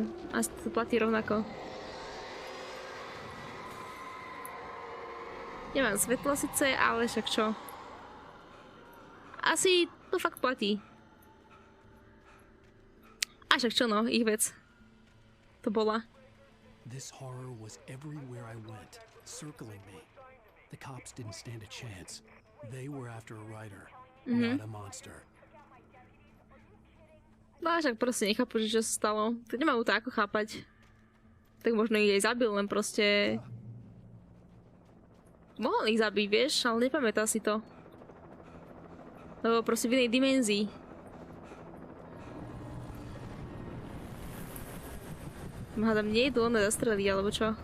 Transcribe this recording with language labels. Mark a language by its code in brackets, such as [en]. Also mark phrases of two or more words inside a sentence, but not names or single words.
[sk] A to platí rovnako. Nemám svetlo síce, ale však čo? Asi to fakt platí. A však čo no, ich vec. To bola. [en] This horror was everywhere I went, circling me. The cops didn't stand a chance. They were after a writer, not a monster. [sk] No a však proste nechápu, že čo sa stalo. Tak nemajú to ako chápať. Tak možno ich aj zabil, len proste... Mohol ich zabiť, vieš, ale nepamätá si to. Lebo proste v inej dimenzii. Hádam, nie idú ono zastreliť, alebo čo?